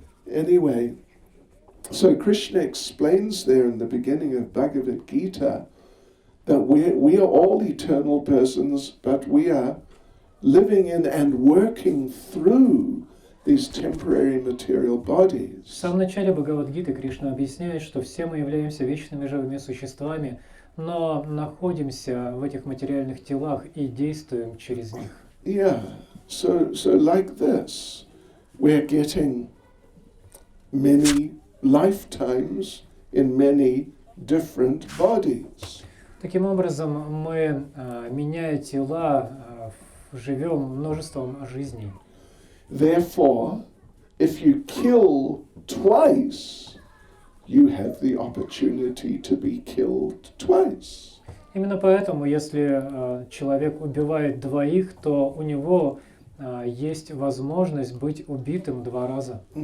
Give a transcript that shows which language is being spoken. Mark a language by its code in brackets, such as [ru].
[en] Anyway, so Krishna explains there in the beginning of Bhagavad Gita that we are all eternal persons, but we are living in and working through these temporary material bodies. [ru] В самом начале Бхагавад-гиты Кришна объясняет, что все мы являемся вечными живыми существами, но находимся в этих материальных телах и действуем через них. [en] Yeah, so like this, we're getting many lifetimes in many different bodies. [ru] Таким образом, мы, меняя тела, живем множеством жизней. [en] Therefore, if you kill twice, you have the opportunity to be killed twice. [ru] Именно поэтому, если человек убивает двоих, то у него есть возможность быть убитым два раза.